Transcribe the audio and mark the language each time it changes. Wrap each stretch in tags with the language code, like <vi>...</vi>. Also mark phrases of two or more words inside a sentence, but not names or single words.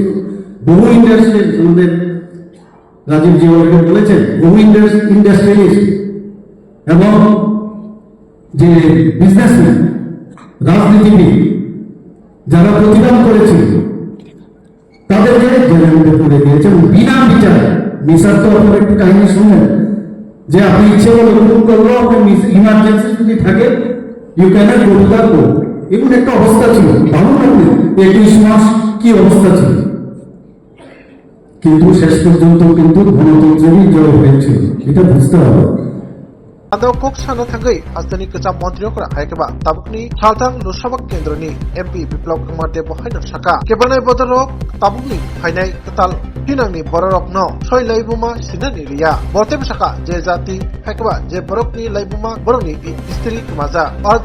<bn>বহু ইন্ডাস্ট্রিয়ালিস্ট, আমাদের রাজীব জি বলেছেন, বহু ইন্ডাস্ট্রিয়ালিস্ট এবং যে বিজনেসম্যান, রাজনীতিবিদ যারা প্রতিবাদ করেছিল তাদেরকে জেলের মধ্যে তুলে দিয়েছে এবং বিনা বিচারে। মিসার তো আপনার একটু কাহিনী শুনলেন যে আপনি ইচ্ছে করে হুকুম করলো, আপনার ইমার্জেন্সি যদি থাকে</bn> <en>you can't go to the court.</en> <bn>এমন একটা অবস্থা ছিল, ভালো লাগবে 21 মাস কি অবস্থা ছিল। কিন্তু শেষ পর্যন্ত কিন্তু গণতন্ত্রেরই জয় হয়েছিল, এটা বুঝতে হবে।</bn> <trp>Ando kok sana thangai asani kecam montriok ra haikeba tabukni Thaltang Losabak Kendroni MP Biplop Kumar Deb haino saka kebanai bodorok tabukni hainai ketal hinangni bororok no soi laibuma sinani riya borteb saka je jati haikeba je borokni laibuma borokni istri maja ar</trp>